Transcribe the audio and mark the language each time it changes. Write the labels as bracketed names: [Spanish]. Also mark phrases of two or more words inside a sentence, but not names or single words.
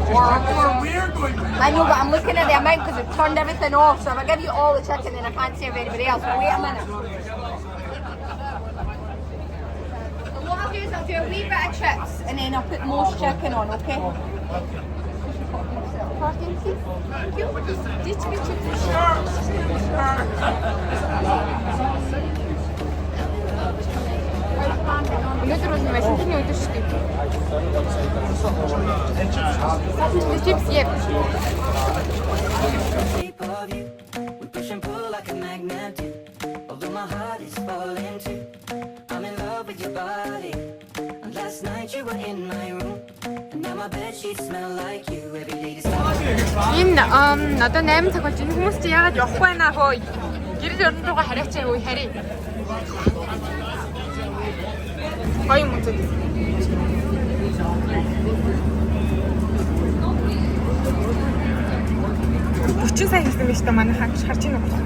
[English] I know, but I'm looking at the amount because it turned everything off. So if I give you all the chicken, then I can't save anybody else. But wait a minute. So what I'll do is I'll do a wee bit of chips and then I'll put most chicken on, okay? [Mongolian] өнөөдөр бол Валентины өдөр шүү дээ. Чипс яа. [English] Shape of you, we push and pull like a magnet do. Although my heart is falling too, I'm in love with your body. And last night you were in my room, and now my bed sheets smell like you. Every day is [Mongolian] Энэ одоо 8 цаг болж энэ хүмүүс чи яагаад явахгүй байна хөө? Гэрэл орон руугаа харьяачаа үе харъя. Гоё юм үзээд. Бүчин сайн хийсэн биз дээ манай хаагч харж байна уу?